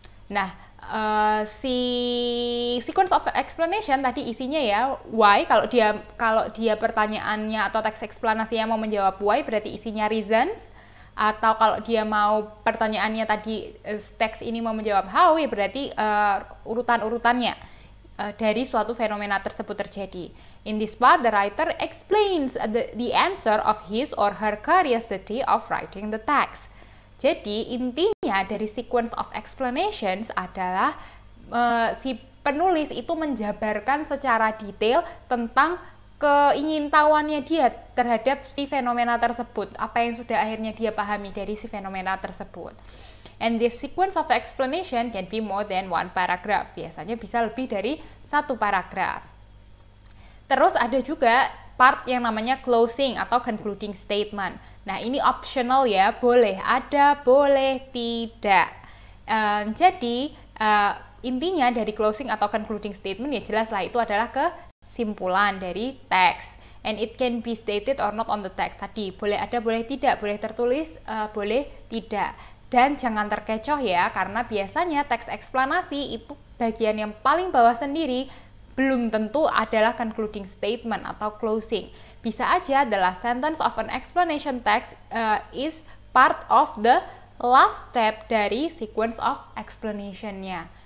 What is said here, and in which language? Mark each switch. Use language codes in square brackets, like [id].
[id] Nah, si sequence of explanation tadi isinya ya why, kalau dia pertanyaannya atau teks eksplanasinya mau menjawab why berarti isinya reasons, atau kalau dia mau pertanyaannya tadi teks ini mau menjawab how ya berarti urutan-urutannya dari suatu fenomena tersebut terjadi. [en] In this part the writer explains the answer of his or her curiosity of writing the text. [id] Jadi intinya dari sequence of explanations adalah si penulis itu menjabarkan secara detail tentang keingintahuannya dia terhadap si fenomena tersebut, apa yang sudah akhirnya dia pahami dari si fenomena tersebut. [en] And this sequence of explanation can be more than one paragraph, [id] biasanya bisa lebih dari satu paragraf. Terus ada juga part yang namanya closing atau concluding statement. Nah, ini optional ya, boleh ada, boleh tidak. Jadi intinya dari closing atau concluding statement ya jelas lah itu adalah kesimpulan dari teks. [en] And it can be stated or not on the text. [id] Tadi boleh ada, boleh tidak, boleh tertulis, boleh tidak. Dan jangan terkecoh ya, karena biasanya teks eksplanasi itu bagian yang paling bawah sendiri belum tentu adalah concluding statement atau closing. Bisa aja [en] the last sentence of an explanation text is part of the last step [id] dari [en] sequence of explanation-nya.